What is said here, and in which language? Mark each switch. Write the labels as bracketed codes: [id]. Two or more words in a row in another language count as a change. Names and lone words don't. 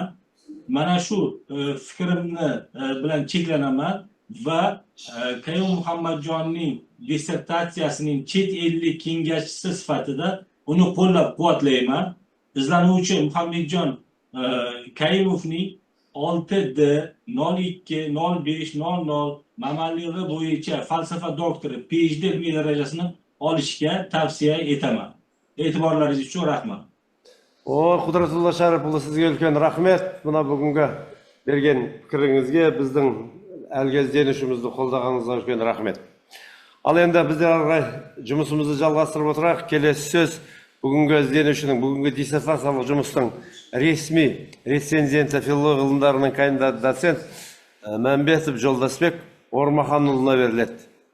[uz] Mana shu fikrimni bilan cheklanaman va Qayim Muhammadjonning dissertatsiyasining chet ellik kengashchisi sifatida uni qo'llab-quvvatlayman. Izlanuvchi Muhammadjon Kayimovning 6D 02 05 00 mamalligi bo'yicha falsafa doktori PhD ilmiy darajasini olishga tavsiya etaman. E'tiborlaringiz uchun rahmat. [kk] Құдратулла Шарипұлы, сізге үлкен рахмет. Мына бүгінгі берген пікіріңізге, біздің әлгі ізденушімізді қолдағаныңызға үлкен рахмет. Ал енді біздер арғай жұмысымызды жалғастырып отырайық. Келесі сөз бүгінгі ізденушінің, бүгінгі диссертациялық жұмыстың ресми рецензенті филология ғылымдарының кандидат доцент Мәмбетов Жолдасбек Ормаханұлына беріледі.